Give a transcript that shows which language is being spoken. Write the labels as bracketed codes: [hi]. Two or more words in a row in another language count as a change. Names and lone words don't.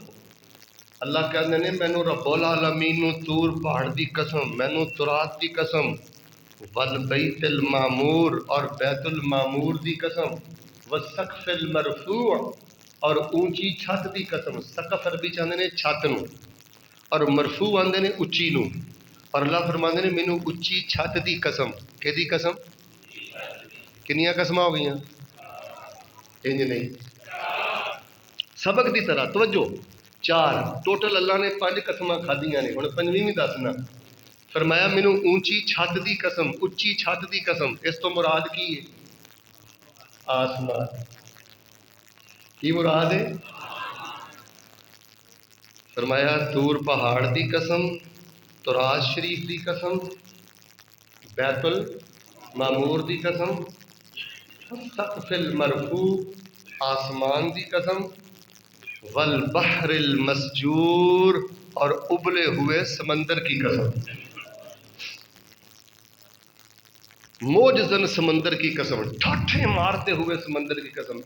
[pa] اللہ کہندے نے مینوں [ar] رب العالمین [pa] نو طور پہاڑ دی قسم، مینوں تورات دی قسم، [ar] والبیت المعمور [pa] اور بیت المعمور دی قسم، [ar] والسقف المرفوع [pa] اور اونچی چھت دی قسم۔ سقف عربی چاہندے نے چھت نو اور مرفوع آندے نے اچھی نو، اور اللہ فرماندے نے مینوں اچھی چھت دی قسم۔ کہ دی قسم؟ کنیاں قسماں ہو گئیاں؟ انج نہیں، سبق دی طرح توجہ، 4 ٹوٹل اللہ نے 5 قسماں کھادیاں نے، ہن پنجویں بھی دسنا۔ فرمایا مینوں اونچی چھت دی قسم، اچھی چھت دی قسم، اس تو مراد کی ہے؟ آسمان۔ کی مراد ہے؟ فرمایا طور پہاڑ دی قسم، تورات شریف دی قسم، بیت المعمور دی قسم، [ar] سقف المرفوع [pa] آسمان دی قسم، [ar] والبحر المسجور [pa] اور [ur] ابلے ہوئے سمندر کی قسم، موجزن سمندر کی قسم، ٹھاٹھے مارتے ہوئے سمندر کی قسم۔